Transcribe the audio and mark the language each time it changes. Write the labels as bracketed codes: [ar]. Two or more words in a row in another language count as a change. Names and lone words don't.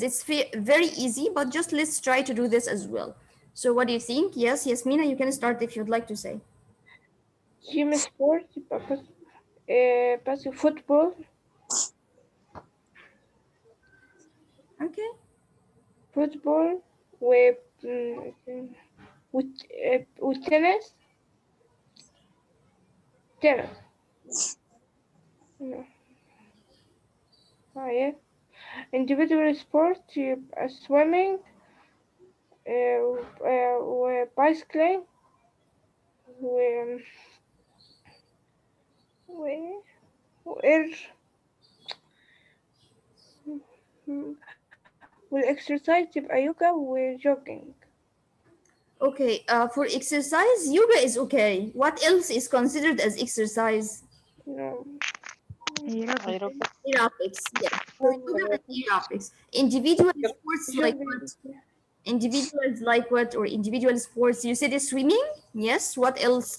[en] It's very easy, but just let's try to do this as well. So what do you think? Yes, Yasmina, you can start if you'd like to say. Team sport بس football Okay. [ar] football و والتنس [en] No. Yeah. Individual sport [ar] يبقى [en] swimming وbicycling [ar] و و وإر والإكسرسايز يبقى يوجا وجوجينج. [en] Okay, for exercise, yoga is okay. What else is considered as exercise? No. Aerobics. Aerobics, yes. So yoga and aerobics. Individual sports like what? Jogging. Individuals like what? Or individual sports? You said it's swimming? Yes. What else?